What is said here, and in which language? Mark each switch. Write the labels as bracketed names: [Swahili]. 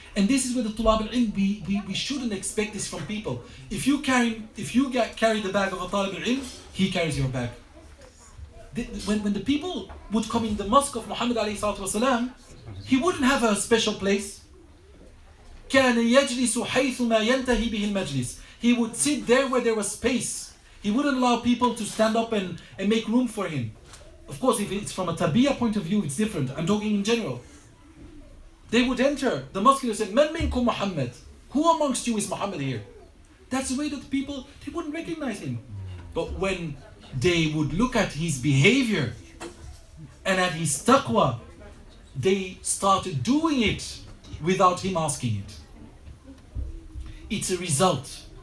[English] And this is where the tulab al-ilm, we shouldn't expect this from people. If you carry the bag of a talib al-ilm, he carries your bag. When the people would come in the mosque of Muhammad alayhi salatu wasalam, he wouldn't have a special place. [Arabic] كان يجلس حيث ما ينتهي به المجلس. [English] He would sit there where there was space. He wouldn't allow people to stand up and make room for him. Of course, if it's from a tarbiyah point of view, it's different. I'm talking in general. They would enter the mosque and say, [Arabic] Man minkum Muhammad? [English] Who amongst you is Muhammad here? That's the way that people, they wouldn't recognize him. But when they would look at his behavior and at his taqwa, they started doing it without him asking it. It's a result.